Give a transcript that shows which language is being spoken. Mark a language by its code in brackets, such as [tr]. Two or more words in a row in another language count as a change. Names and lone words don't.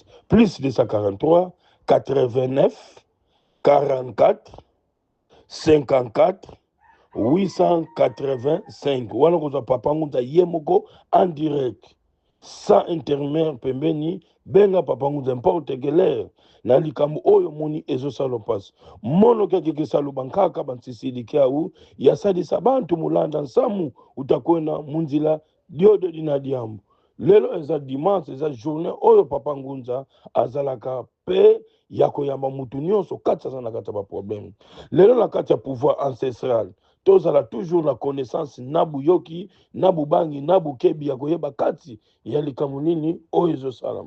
[ln] Plus 243 89 44 54 885. Wana koza papa ngunza yemoko [fr] en direct sans intermédiaire [ln] pembeni. Benga papa ngunza [fr] n'importe quelle heure [ln] na likambo oyo moni ezo salo passe [kg] mono keke salo bankaka bansisili kiau ya sadisa bantu mulanda nsamu utakwena munzila diodo dinadiambo. [ln] Lelo eza dimanche eza journée oyo papa ngunza azalaka pe ya koyamba mutu nyonso kati aza na kati ba problème. Lelo na kati ya [fr] pouvoir ancestral [ln] tozala [fr] toujours la connaissance [ln] nabu yoki nabu bangi nabu kebi ya koyeba kati ya likambo nini oyo ezo salama.